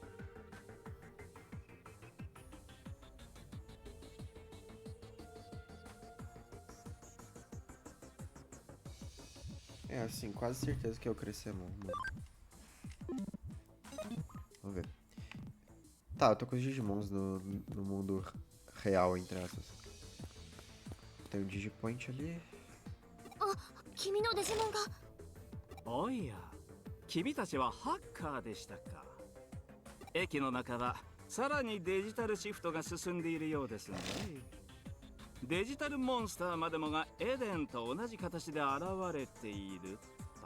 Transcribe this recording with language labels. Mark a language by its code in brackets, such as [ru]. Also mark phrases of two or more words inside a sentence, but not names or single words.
[pt] É, assim, quase certeza que é o Crescemon. Vamos ver. Tá, eu tô com os Digimons no mundo real, entre aspas. Tem um Digipoint ali. [ja] 君のデジモンが。おや、君たちはハッカーでしたか。駅の中はさらにデジタルシフトが進んでいるようですね。デジタルモンスターまでもがエデンと同じ形で現れていると。